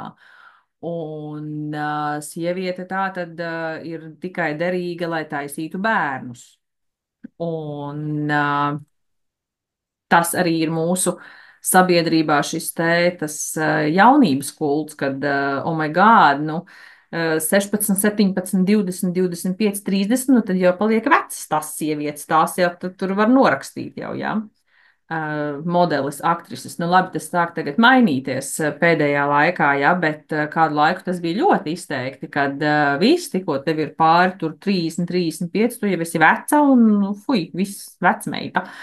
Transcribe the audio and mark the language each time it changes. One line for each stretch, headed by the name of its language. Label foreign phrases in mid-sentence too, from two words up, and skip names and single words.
Latvian: Un sieviete tā tad ir tikai derīga, lai taisītu bērnus. Un tas arī ir mūsu sabiedrībā šis te tas jaunības kults, kad,
English: oh my God,
Latvian: nu, 16, 17, 20, 25, 30, nu tad jau paliek vecas tās sievietes, tās jau tur var norakstīt jau, jā. Modelis, aktrises. Nu, labi, tas sāk tagad mainīties pēdējā laikā, jā, bet kādu laiku tas bija ļoti izteikti, kad viss, tikko tev ir pāri tur 30, 35, tu jau esi veca un, nu, fuj, viss vecmeita.